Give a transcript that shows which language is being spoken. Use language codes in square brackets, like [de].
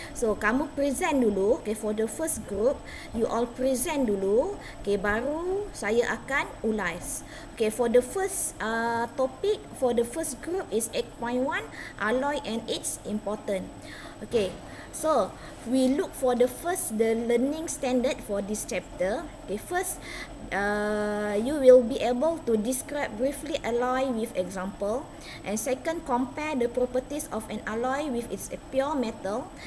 [en] So [ms] kamu present dulu. [en] Okay, for the first group, you all present [ms] dulu. Okay, baru saya akan ulas. [en] Okay, for the first topic, for the first group is 8.1, alloy and its important. Okay, so we look for the learning standard for this chapter. Okay, first, you will be able to describe briefly alloy with example, and second, compare the properties of an alloy with its pure metal.